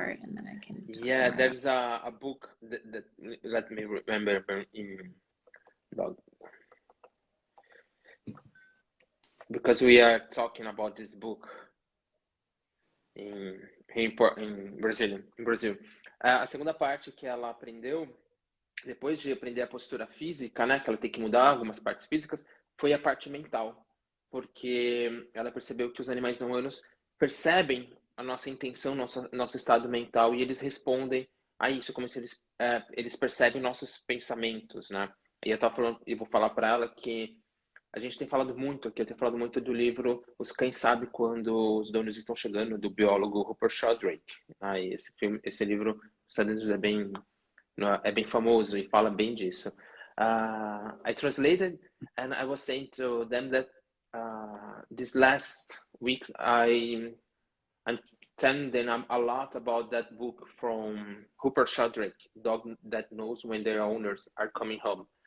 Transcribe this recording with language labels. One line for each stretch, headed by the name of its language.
English: part and then I can talk Yeah, more there's a book that let me remember in dog, because we are talking about this book em Brazil.
Portuguese: A segunda parte que ela aprendeu, depois de aprender a postura física, né, que ela tem que mudar algumas partes físicas, foi a parte mental, porque ela percebeu que os animais não humanos percebem a nossa intenção, nosso estado mental, e eles respondem a isso, como se eles percebem nossos pensamentos, né? E eu vou falar para ela que a gente tem falado muito aqui, eu tenho falado muito do livro Os Cães Sabem Quando os Donos Estão Chegando, do biólogo Rupert Sheldrake. Esse livro, nos Estados Unidos é bem famoso e fala bem disso.
English: I translated and I was saying to them that these last weeks I'm telling them a lot about that book from Rupert Sheldrake, Dog That Knows When Their Owners Are Coming Home.